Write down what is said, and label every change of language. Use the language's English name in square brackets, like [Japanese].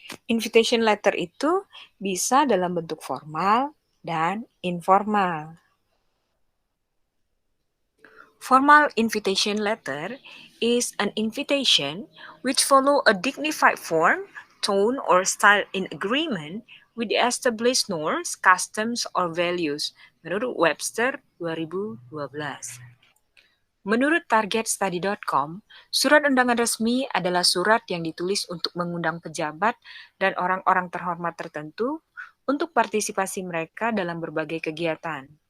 [Indonesian] Invitation letter itu bisa dalam bentuk formal dan informal. [English] Formal invitation letter is an invitation which follow a dignified form, tone, or style in agreement with the established norms, customs, or values, [Indonesian] menurut Webster 2012. Menurut targetstudy.com, surat undangan resmi adalah surat yang ditulis untuk mengundang pejabat dan orang-orang terhormat tertentu untuk partisipasi mereka dalam berbagai kegiatan.